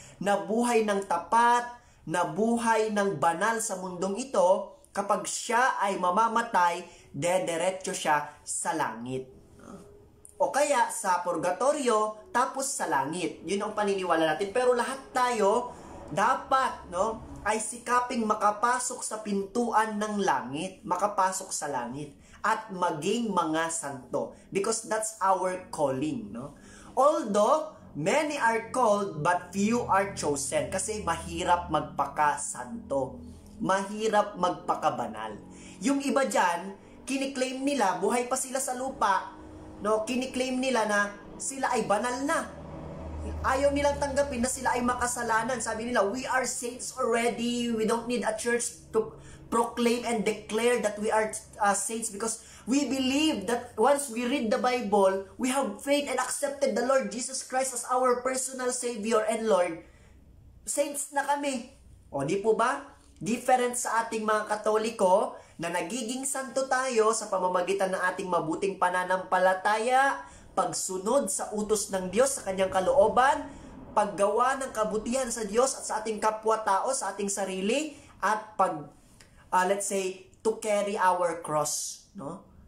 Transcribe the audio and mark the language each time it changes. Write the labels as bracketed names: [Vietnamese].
[Filipino] Nabuhay ng tapat, nabuhay ng banal sa mundong ito, kapag siya ay mamamatay, dederetso siya sa langit. O kaya sa purgatorio, tapos sa langit. Yun ang paniniwala natin. Pero lahat tayo, dapat, no, ay sikaping makapasok sa pintuan ng langit, makapasok sa langit, at maging mga santo. [English] Because that's our calling, no? Although, many are called, but few are chosen. [Filipino] Kasi mahirap magpaka-santo. Mahirap magpaka-banal. Yung iba dyan, kiniklaim nila, buhay pa sila sa lupa, no, kiniklaim nila na sila ay banal na. Ayaw nilang tanggapin na sila ay makasalanan. Sabi nila, [English] we are saints already. We don't need a church to proclaim and declare that we are saints, because we believe that once we read the Bible, we have faith and accepted the Lord Jesus Christ as our personal Savior and Lord. [Filipino] Saints na kami. O di po ba? Different sa ating mga Katoliko na nagiging santo tayo sa pamamagitan ng ating mabuting pananampalataya, pagsunod sa utos ng Diyos sa kanyang kalooban, paggawa ng kabutihan sa Diyos at sa ating kapwa-tao, sa ating sarili, at [English] let's say, to carry our cross, [Filipino] no?